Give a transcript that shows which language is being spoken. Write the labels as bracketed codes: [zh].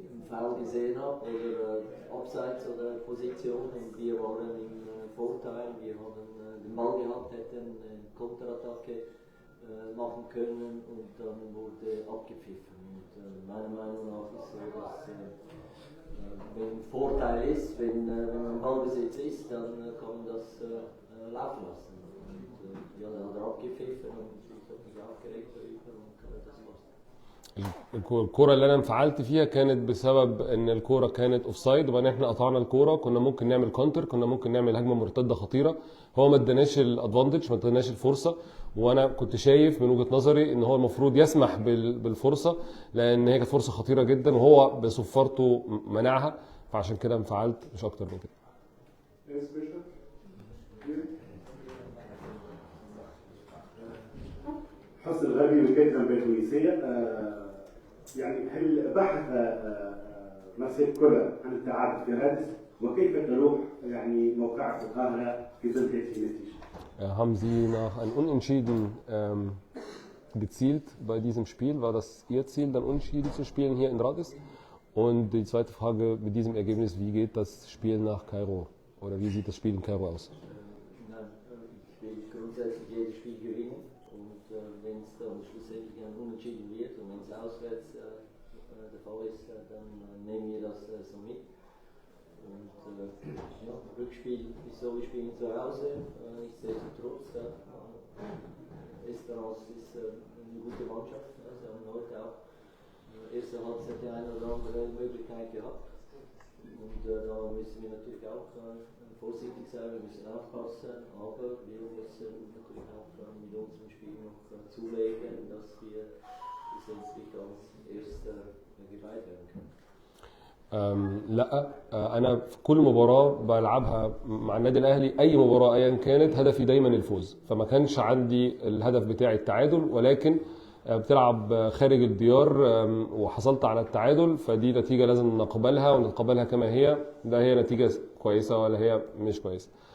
[de] Foul gesehen habe oder Abseits oder Position und wir waren im Vorteil, wir haben den Ball gehabt, hätten eine Konterattacke machen können und dann wurde abgepfiffen. Und meiner Meinung nach ist so, dass wenn Vorteil ist, wenn man Ballbesitz ist, dann kann man das laufen lassen. Und ja, dann hat abgepfiffen und ich habe mich aufgeregt darüber und das war's. [ar] الكرة اللي انا انفعلت فيها كانت بسبب ان الكرة كانت اوفسايد، وبعدين احنا قطعنا الكرة، كنا ممكن نعمل كونتر، كنا ممكن نعمل هجمة مرتدة خطيرة. هو ما اداناش الادفانتج، ما اداناش الفرصة، وانا كنت شايف من وجهة نظري ان هو المفروض يسمح بالفرصة، لان هي كانت فرصة خطيرة جدا وهو بصفارته منعها، فعشان كده انفعلت مش اكتر من كده. حسن الغربي وكالة الأنباء التونسية. يعني هل بحث مارسيل كولر عن التعاقد في رادس، وكيف تروح يعني موقعك في القاهرة في ظل هذه النتيجة؟ [de] Haben Sie nach einem Unentschieden gezielt bei diesem Spiel? War das Ihr Ziel, dann Unentschieden zu spielen hier in Radis? Und die zweite Frage mit diesem Ergebnis, wie geht das Spiel nach Kairo? Oder wie sieht das Spiel in Kairo aus? Nein, ich will grundsätzlich jedes Spiel gewinnen. Und wenn es dann schlussendlich ein Unentschieden wird und wenn es auswärts der Fall ist, dann nehmen wir das so mit. Und ja, Rückspiel ist so, wir spielen zu Hause, nichtsdestotrotz. Esperance ist eine gute Mannschaft. Sie haben heute auch erste Halbzeit die eine oder andere Möglichkeit gehabt. Und da müssen wir natürlich auch vorsichtig sein, wir müssen aufpassen, aber wir müssen natürlich auch mit unserem Spiel noch zulegen, dass wir letztendlich als Erster geweiht werden können. [ar] لا، انا في كل مباراه بلعبها مع النادي الاهلي، اي مباراه ايا كانت هدفي دايما الفوز، فما كانش عندي الهدف بتاعي التعادل، ولكن بتلعب خارج الديار وحصلت على التعادل، فدي نتيجه لازم نقبلها ونتقبلها كما هي، لا هي نتيجه كويسه ولا هي مش كويسه.